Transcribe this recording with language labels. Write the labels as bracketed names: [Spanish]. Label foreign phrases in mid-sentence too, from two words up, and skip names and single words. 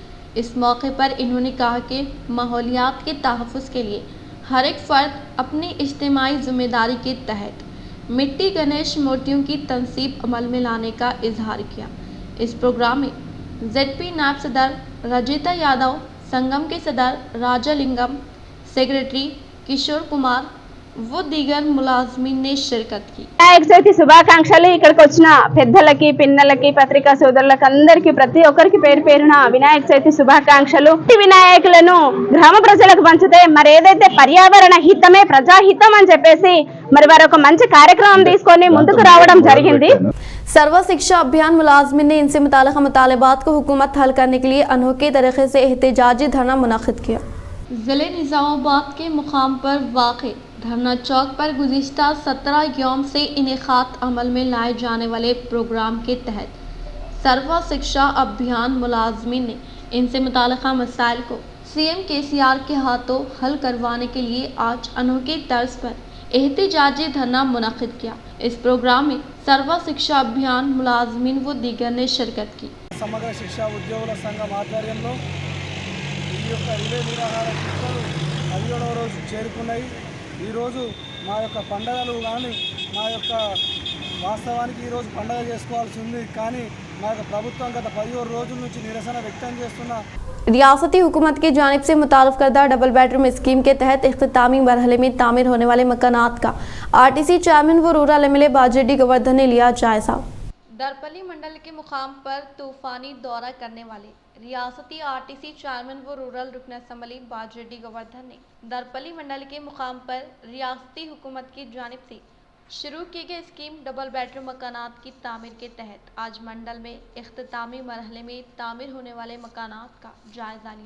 [Urdu] اس موقع پر انہوں نے کہا کہ ماحولیات کے تحفظ کے لیے ہر ایک فرد اپنی اجتماعی ذمہ داری کے تحت مٹی گنیش مورتیوں کی تنصیب عمل میں لانے کا اظہار کیا. اس پروگرام میں ZP نائب صدر رجیتا یادو، سنگم کے صدر راجا لنگم، سیکریٹری کشور کمار و دیگر ملازمین نے شرکت کی. [Telugu] వినాయక చవితి శుభాకాంక్షలు। ఇక్కడికి వచ్చిన పెద్దలకి, పిన్నలకి, పత్రికా సోదరులకు అందరికీ ప్రతి ఒక్కరికి పేరు పేరున వినాయక చవితి శుభాకాంక్షలు। ఈ వినాయకులను గ్రామ ప్రజలకు పంచితే మరి ఏదైతే పర్యావరణ హితమే ప్రజాహితం అని చెప్పేసి మరి వారు ఒక మంచి కార్యక్రమం తీసుకొని ముందుకు రావడం జరిగింది। [Urdu] سرو شکشا ابھیان ملازمین نے ان سے متعلق مطالبات کو حکومت حل کرنے کے لیے انوکھے طریقے سے احتجاجی دھرنا منعقد کیا. ضلع نظام آباد کے مقام پر واقع دھرنا چوک پر گزشتہ 17 یوم سے انعقاد عمل میں لائے جانے والے پروگرام کے تحت سرو شکشا ابھیان ملازمین نے ان سے متعلقہ مسائل کو CM KCR کے ہاتھوں حل کروانے کے لیے آج انوکھے طرز پر احتجاجی دھرنا منعقد کیا. اس پروگرام میں سرو شکشا ابھیان ملازمین و دیگر نے شرکت کی. [Telugu] సమగ్ర శిక్షా ఉద్యోగుల సంఘం ఆధ్వర్యంలో ఈ యొక్క రిలే నిరాహార దీక్షలు 17వ రోజు చేరుకున్నాయి। ఈరోజు మా యొక్క పండగలు కానీ మా యొక్క వాస్తవానికి ఈరోజు పండగ చేసుకోవాల్సి ఉంది, కానీ మా యొక్క ప్రభుత్వం గత 17 రోజుల నుంచి నిరసన వ్యక్తం చేస్తున్న [Urdu] ریاستی حکومت کی جانب سے متعارف کردہ [English] double bedroom scheme [Urdu] کے تحت اختتامی مرحلے میں تعمیر ہونے والے مکانات کا RTC چیئرمین و [English] rural MLA [Urdu] باجریڈی گووردھن نے لیا جائزہ. درپلی منڈل کے مقام پر طوفانی دورہ کرنے والے ریاستی RTC چیئرمین و رورل رکن اسمبلی باجریڈی گووردھن نے درپلی منڈل کے مقام پر ریاستی حکومت کی جانب سے شروع کیے گئے [English] scheme double bedroom [Urdu] مکانات کی تعمیر کے تحت آج منڈل میں اختتامی مرحلے میں تعمیر ہونے والے مکانات کا جائزہ لیا.